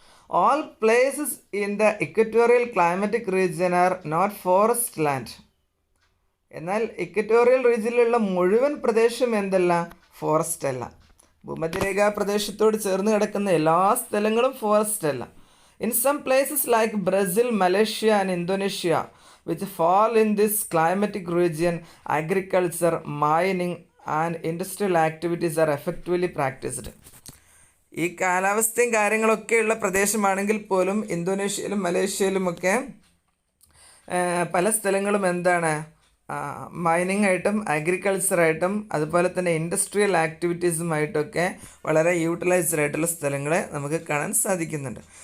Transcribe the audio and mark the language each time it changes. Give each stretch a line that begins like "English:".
English: All places in the equatorial climatic region are not forest land.
Malayalam: എന്നാൽ equatorial റീജിയനിലുള്ള മുഴുവൻ പ്രദേശം എന്തല്ല? ഫോറസ്റ്റ് അല്ല. ഭൂമധ്യരേഖാ പ്രദേശത്തോട് ചേർന്ന് കിടക്കുന്ന എല്ലാ സ്ഥലങ്ങളും ഫോറസ്റ്റ് അല്ല.
English: In some places like Brazil, Malaysia and Indonesia which fall in this climatic region, agriculture, mining and industrial activities are effectively practiced.
Malayalam: ഈ കാലാവസ്ഥയും കാര്യങ്ങളൊക്കെയുള്ള പ്രദേശമാണെങ്കിൽ പോലും ഇന്തോനേഷ്യയിലും മലേഷ്യയിലുമൊക്കെ പല സ്ഥലങ്ങളും എന്താണ്? മൈനിങ് ആയിട്ടും അഗ്രികൾച്ചറായിട്ടും അതുപോലെ തന്നെ ഇൻഡസ്ട്രിയൽ ആക്ടിവിറ്റീസുമായിട്ടൊക്കെ വളരെ യൂട്ടിലൈസ്ഡ് ആയിട്ടുള്ള സ്ഥലങ്ങളെ നമുക്ക് കാണാൻ സാധിക്കുന്നുണ്ട്.